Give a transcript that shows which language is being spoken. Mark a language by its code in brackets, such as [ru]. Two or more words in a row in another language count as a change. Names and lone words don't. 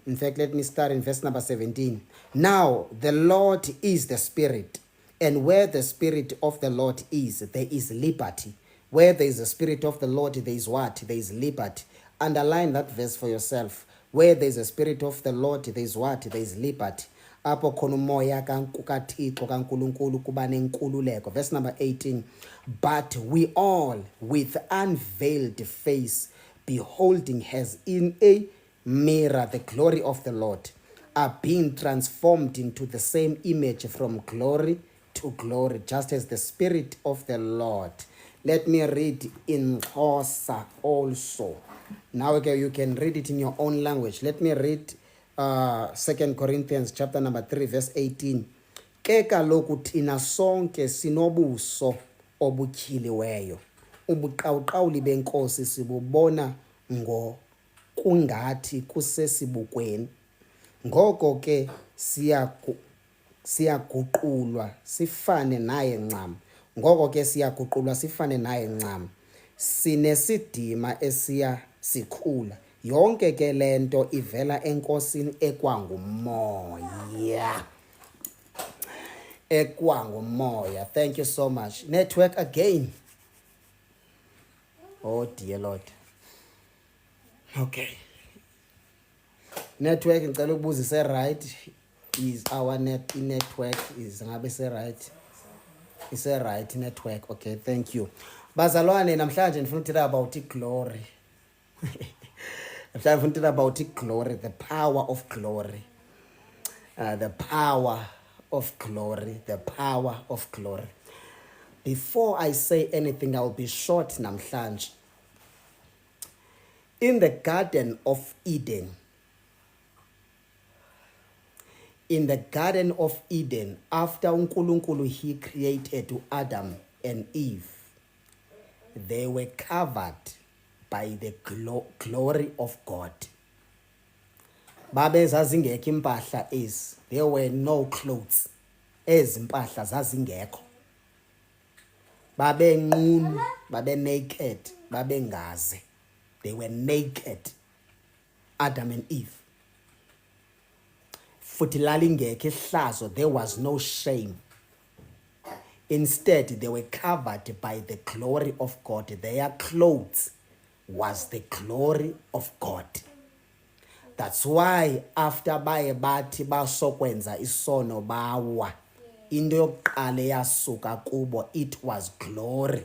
[en] In fact, let me start in verse number 17. Now, the Lord is the Spirit, and where the Spirit of the Lord is, there is liberty. Where there is the Spirit of the Lord, there is what? There is liberty. Underline that verse for yourself. Where there is the Spirit of the Lord, there is what? There is liberty. [xh] Apho khona umoya kaThixo kaNkulunkulu kuba nenkululeko. [en] Verse number 18. But we all with unveiled face, beholding as in a mirror the glory of the Lord, are being transformed into the same image from glory to glory, just as the Spirit of the Lord. Let me read in Xhosa also. Now okay, you can read it in your own language. Let me read 2 Corinthians chapter number 3 verse 18. [xh] Ke kaloku thina sonke sinobuso obutyhiliweyo, ubuqawuqawuli benkosi sibubona kungathi kusesibukweni. Ngoko ke siyaguqulwa sifane naye ncam. Ngoko ke siyaguqulwa sifane naye ncam. Sinesidima esiya sikhula. Yonke ke lento ivela enkosini ekwangumoya. Ekwangumoya. [en] Thank you so much. Network again. Oh dear Lord. [zu] Okay. Network ngicela ukubuza ise right. [en] Is our network is ngabe se right? Ise right network. Okay, thank you. [xh] Bazalwane, namhlanje ndifuna ukuthetha [en] about glory. I'm thinking about glory, the power of glory. The power of glory, the power of glory. Before I say anything, I'll be short namhlanje. In the Garden of Eden, after uNkulunkulu he created Adam and Eve, they were covered by the glory of God. [xh] Babe zazingekho impahla ezi. [en] There were no clothes. [xh] Ezi impahla zazingekho. Babe nqunu, babe naked, babe ngaze. [en] They were naked. Adam and Eve. [zu] Futhi lalingekho ihlazo, [en] there was no shame. Instead, they were covered by the glory of God. Their clothes was the glory of God. That's why after [xh] baye bathi basokwenza isono bawa, into yokuqala yasuka kubo, [en] it was glory.